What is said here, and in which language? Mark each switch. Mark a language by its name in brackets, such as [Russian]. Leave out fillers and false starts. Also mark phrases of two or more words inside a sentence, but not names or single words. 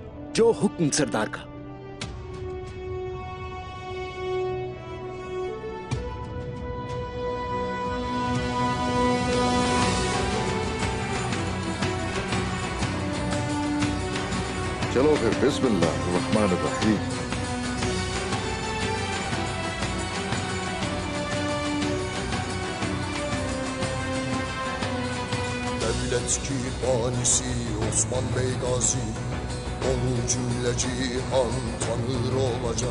[Hindi] जो हुक्म सरदार का। चलो फिर [Arabic] بسم الله رحمن رحيم. [Turkish] Devlet ki banisi Osman Bey Gazi, onu cümle cihan tanır olacak.